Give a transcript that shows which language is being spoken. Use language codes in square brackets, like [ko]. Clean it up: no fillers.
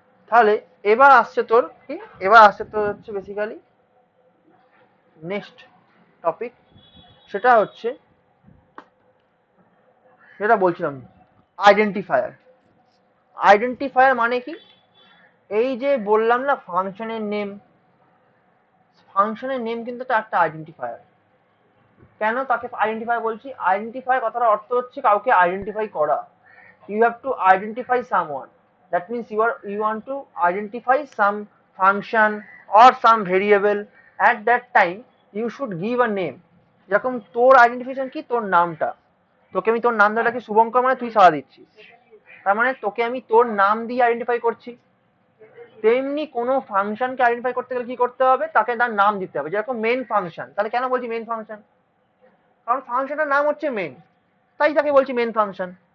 [bn] তাহলে এবার আসছে তোর কি, এবার আসছে তোর হচ্ছে বেসিক্যালি নেক্সট টপিক, সেটা হচ্ছে যেটা বলছিলাম, আইডেন্টিফায়ার। আইডেন্টিফায়ার মানে কি, এই যে বললাম না ফাংশনের নেম, ফাংশনের নেম কিন্তু একটা আইডেন্টিফায়ার। কেন তাকে আইডেন্টিফায়ার বলছি, আইডেন্টিফায়ার কথার অর্থ হচ্ছে কাউকে আইডেন্টিফাই করা। [en] You have to identify someone. That means you want to identify some function or some variable. At that time you should give a name. [bn] যেরকম তোর আইডেন্টিফিকেশন কি, তোর নামটা, তোকে আমি তোর নাম ধরে রাখি শুভঙ্কর, মানে তুই সাড়া দিচ্ছিস, তার মানে তোকে আমি তোর নাম দিয়ে আইডেন্টিফাই করছি। তেমনি কোনো ফাংশনকে আইডেন্টিফাই করতে গেলে কি করতে হবে, তাকে তার নাম দিতে হবে। যেরকম মেন ফাংশন, তাহলে কেন বলছি মেন ফাংশন, কারণ ফাংশনটার নাম হচ্ছে মেন, তাই তাকে বলছি মেন ফাংশন।